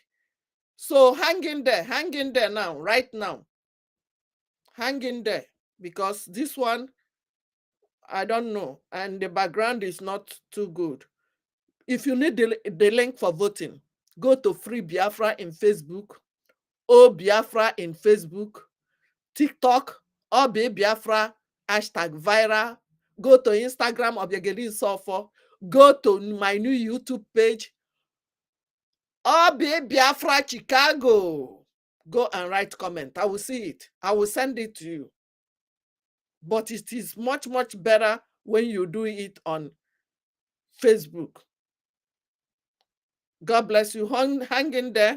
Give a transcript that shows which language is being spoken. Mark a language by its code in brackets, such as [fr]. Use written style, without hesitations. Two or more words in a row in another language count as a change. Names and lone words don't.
[en] So hang in there now, right now. Hang in there, because this one, I don't know, and the background is not too good. If you need the link for voting, go to Free Biafra in Facebook, O Biafra in Facebook, TikTok, Obi Biafra, #viral. Go to Instagram, Obiageli Sofo. Go to my new YouTube page, Obi Biafra Chicago. Go and write comment. I will see it. I will send it to you. But it is much, much better when you do it on Facebook. God bless you. Hang in there.